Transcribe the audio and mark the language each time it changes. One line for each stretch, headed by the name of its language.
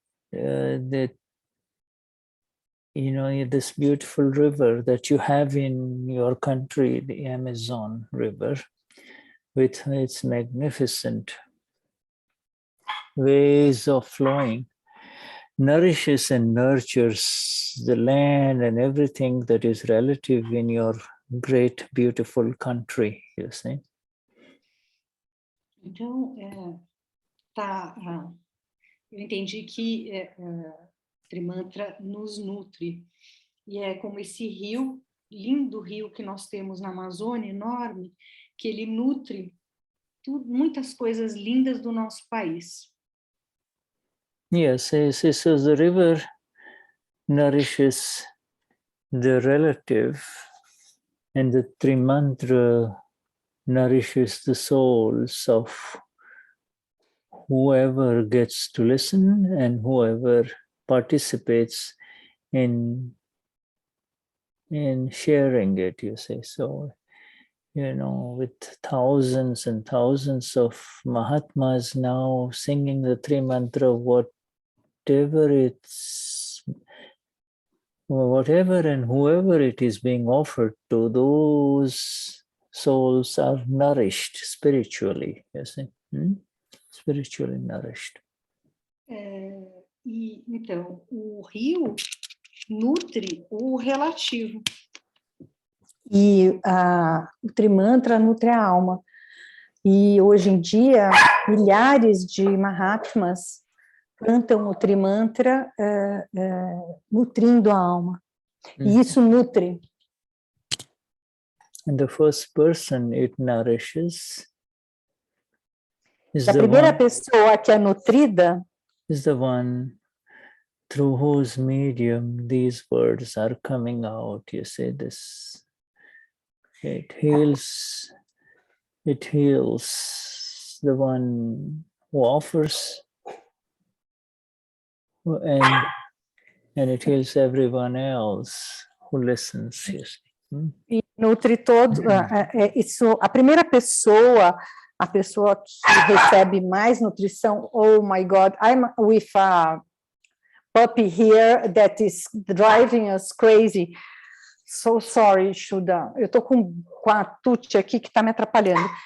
English: That, you know, this beautiful river that you have in your country, the Amazon River, with its magnificent ways of flowing, nourishes and nurtures the land and everything that is relative in your great, beautiful country, you see.
Portuguese: Então, eu entendi que Trimantra nos nutre. E é como esse rio, lindo rio que nós temos na Amazônia, enorme, que ele nutre muitas coisas lindas do nosso país.
English: Yes, so the river nourishes the relative, and the Trimantra nourishes the souls of whoever gets to listen and whoever participates in sharing it, you say. So, you know, with thousands and thousands of Mahatmas now singing the Trimantra, whatever and whoever it is being offered to, those souls are nourished spiritually, you see. Spiritually nourished.
Portuguese: Então, o rio nutre o relativo. E o Trimantra nutre a alma. E hoje em dia, milhares de Mahatmas cantam o Trimantra nutrindo a alma. E isso nutre.
English: And the first person it nourishes is
Portuguese: a primeira pessoa que é nutrida
English: is the one through whose medium these words are coming out. You say this. It heals the one who offers, and it heals everyone else who listens. You see.
Portuguese: E nutre todo. Isso, a primeira pessoa, a pessoa que recebe mais nutrição.
English: Oh my God, I'm with a puppy here that is driving us crazy. So sorry, Shuddha.
Portuguese: Eu estou com a Tuti aqui que está me atrapalhando.